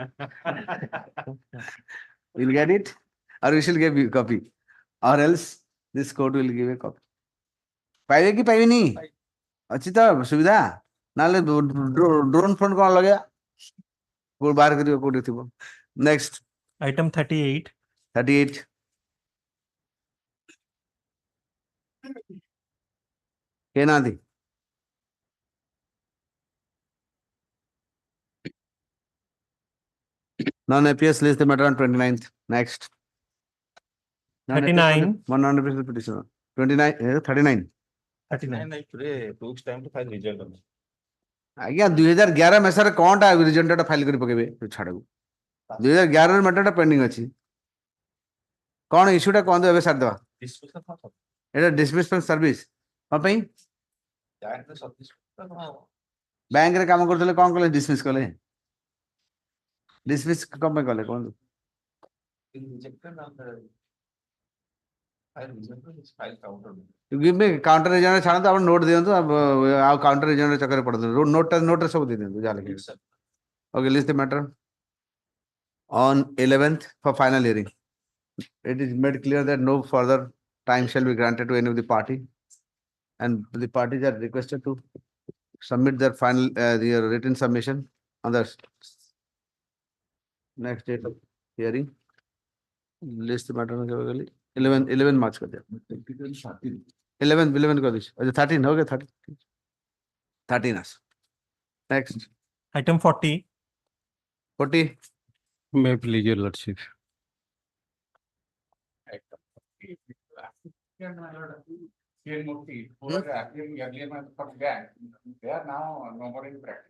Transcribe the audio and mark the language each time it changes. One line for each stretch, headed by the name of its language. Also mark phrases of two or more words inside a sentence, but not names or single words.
English: We'll get it, or we shall give you a copy, or else this court will give a copy.
Odia: ପାଇବେ କି ପାଇବେନି ଅଛି ତ ସୁବିଧା ନହେଲେ
English: drone phone
Odia: କ'ଣ ଲଗେଇବା କୋଉଠି ବାହାର କରିବ କୋଉଠି ଥିବ।
English: ନେକ୍ସଟ Item 38.
Odia: 38 କେହି ନାହାନ୍ତି?
English: Non-APS list the matter on 29th. Next. 39.
Odia: 100% petitioner. 39 39 ଆଜ୍ଞା 2011 ମେସାରେ କଣଟା
English: rejected file
Odia: କରି ପକେଇବେ ଛାଡ଼କୁ 2011 ମ୍ୟାଟରଟା ପେଣ୍ଡିଂ ଅଛି କ'ଣ ଇସ୍ୟୁଟା କୁହନ୍ତୁ ଏବେ ସାରିଦେବା ଏଇଟା
English: dismissment service
Odia: କ'ଣ ପାଇଁ ବ୍ୟାଙ୍କରେ କାମ କରୁଥିଲେ କ'ଣ କଲେ ଡିସମିସ୍ କଲେ ଡିସମିସ୍ କ'ଣ ପାଇଁ କଲେ କୁହନ୍ତୁ
English: give me counter agent
Odia: ଛାଡ଼ନ୍ତୁ ଆପଣ ନୋଟ୍ ଦିଅନ୍ତୁ ଆଉ
English: counter agent
Odia: ଚକ୍କରରେ ପଡ଼ନ୍ତୁ ନୋଟରେ ସବୁ ଦେଇ ଦିଅନ୍ତୁ ଯାହା ଲେଖିବେ
English: okay list the matter on 11th for final hearing it is made clear that no further time shall be granted to any of the party and the parties are requested to submit their final their written submission on the next date of hearing list the matter 11 March
Hindi: कर दिया 11 कर दीजिए अच्छा 13 हो गया
English: 13 next Item 40. 40 May please your lordship. They are now no more in practice.